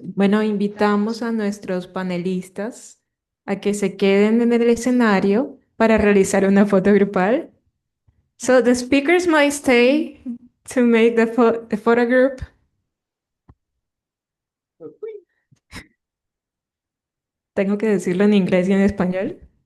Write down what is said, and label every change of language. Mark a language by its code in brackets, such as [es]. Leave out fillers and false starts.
[es] Bueno, invitamos a nuestros panelistas a que se queden en el escenario para realizar una foto grupal. [en] So the speakers might stay to make the photo group. [es] Tengo que decirlo en inglés y en español.